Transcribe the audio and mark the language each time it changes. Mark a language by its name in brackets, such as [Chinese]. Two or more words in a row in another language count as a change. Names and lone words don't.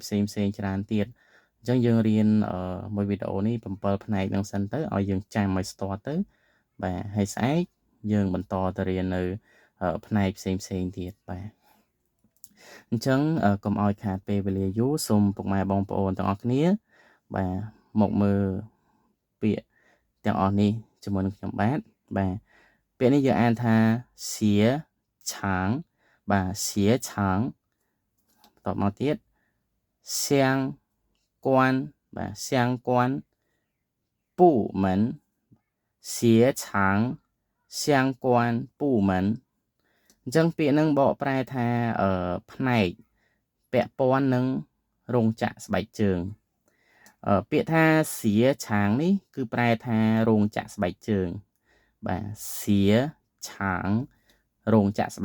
[Khmer] ផ្សេងច្រើនទៀតអញ្ចឹងយើងរៀនមួយវីដេអូនេះ7ផ្នែកហ្នឹងសិនទៅឲ្យយើងចាំឲ្យស្ទាត់ទៅបាទហើយស្អែកយើងបន្តទៅរៀននៅផ្នែកផ្សេងទៀតបាទអញ្ចឹងកុំឲ្យខាតពេលវេលាយូរសូមពុកម៉ែបងប្អូ នទាំងអស់គ្នាបាទមកមើលពាក្យទាំងអស់នេះជាមួយនឹងខ្ញុំបាទពាក្យនេះយើងអានថាសៀឆាងបាទសៀឆាងតបមកទៀត相关បាទ相 [Chinese] 关部门协常相关部门 [Khmer] អញ្ចឹងពាក្យហ្នឹងបកប្រែថាផ្នែកពាក់ព័ន្ធនឹងរោងចក្រស្បែកជើ ងពាក្យថាសៀឆាងនេះគឺប្រែថារោងចក្រស្បែកជើងបាទសៀឆាងរោងចក្រស្បែក